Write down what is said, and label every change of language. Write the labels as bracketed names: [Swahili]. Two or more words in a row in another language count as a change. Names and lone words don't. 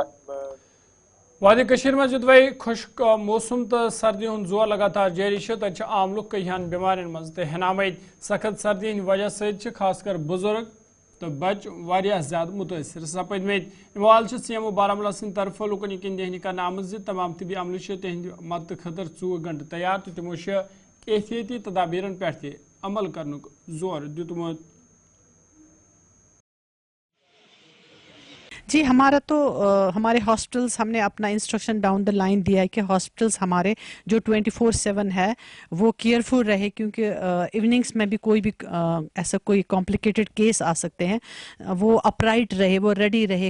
[Kashmiri] वादी कशीर में जुदवाई खुश्क मौसम तो सर्दी हूं जोर लगातार जारी तक आम लुक कईहान बीमारियों मज तो हनामत सख्त सर्दी हंद वजह से खासकर बुजुर्ग तो बच वारिया ज्यादा मुतासर सपदमत इवाल सीएमओ बारामूला सिंह तरफ लुकन यकीन दहनी कर आमद तमाम तबी अमल तहद मदद खतर 24 घंटे तैयार तो तमो एहतियाती तदाबीरन पे अमल करने जोर दितमुत। [Hindi] जी हमारा तो हमारे हॉस्पिटल्स हमने अपना [English] instruction down the line [Hindi] दिया है कि हॉस्पिटल्स हमारे जो 24/7 है वो केयरफुल रहे, क्योंकि इवनिंग्स में भी कोई भी ऐसा कोई [English] complicated case [Hindi] आ सकते हैं, वो अपराइट रहे, वो रेडी रहे।